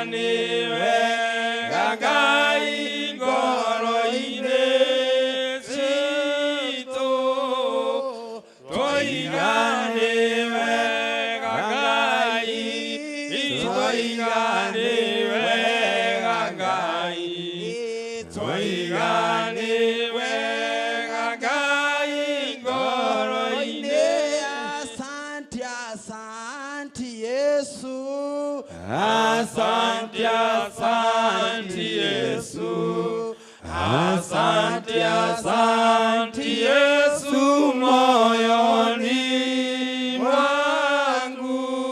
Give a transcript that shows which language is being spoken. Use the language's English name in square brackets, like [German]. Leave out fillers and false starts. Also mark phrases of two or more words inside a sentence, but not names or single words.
[Kikuyu] wega Ngai ngoro-inĩ citũ, twoiga nĩ wega Ngai, twoiga nĩ wega Ngai, twoiga nĩ wega Ngai ngoro-inĩ. [Swahili] Asante, asante Yesu. Asante, asante Yesu. Asante, asante Yesu moyoni mwangu.